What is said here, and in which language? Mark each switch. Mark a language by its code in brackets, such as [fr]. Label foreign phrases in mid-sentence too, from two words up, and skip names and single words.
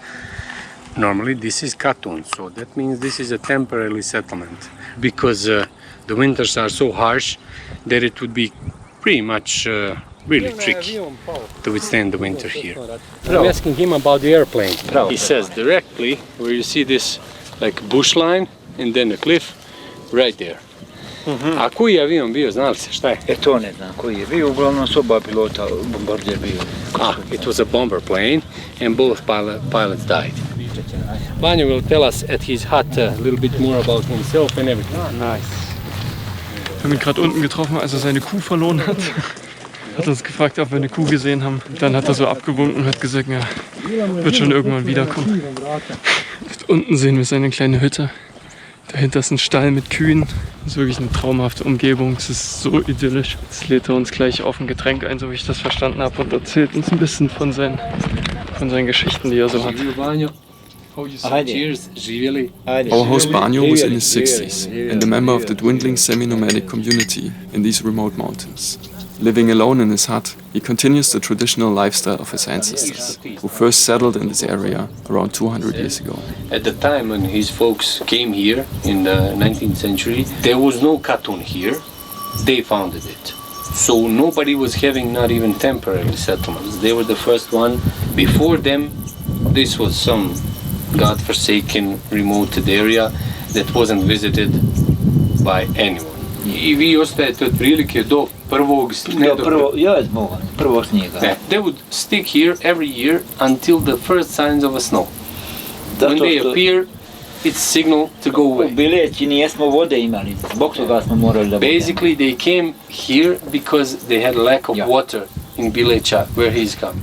[en] Normally this is Katun, so that means this is a temporary settlement, because the winters are so harsh that it would be pretty much really tricky to withstand the winter here. I'm asking him about the airplane. He says directly where you see this like bush line and then a cliff, right there. [sr] A koji je avion bio, znali se šta je? To ne znam koji je bio, uglavnom su oba pilota, bombardier bio. [en] It was a bomber plane and both pilots died. Banjo will tell us at his hut a little bit more about himself and everything. Nice. [de] Wir haben ihn gerade unten getroffen, als er seine Kuh verloren hat. Hat uns gefragt, ob wir eine Kuh gesehen haben. Dann hat er so abgewunken und hat gesagt, ja, wird schon irgendwann wiederkommen. Unten sehen wir seine kleine Hütte. Dahinter ist ein Stall mit Kühen. Das ist wirklich eine traumhafte Umgebung. Es ist so idyllisch. Jetzt lädt er uns gleich auf ein Getränk ein, so wie ich das verstanden habe, und erzählt uns ein bisschen von seinen Geschichten, die er so hat. [en] Cheers, [sr] živjeli. [en] Our host Banyo was in his 60s and a member of the dwindling semi-nomadic community in these remote mountains. Living alone in his hut, he continues the traditional lifestyle of his ancestors, who first settled in this area around 200 years ago. At the time when his folks came here in the 19th century, there was no Katun here. They founded it. So nobody was having not even temporary settlements. They were the first one. Before them, this was some God-forsaken, remote area that wasn't visited by anyone. [sr] I vi ostajete otprilike do prvog snijega. [en] They would stick here every year until the first signs of a snow. When they appear, it's signal to go away. Basically, they came here because they had lack of water in Bileća, where he's come.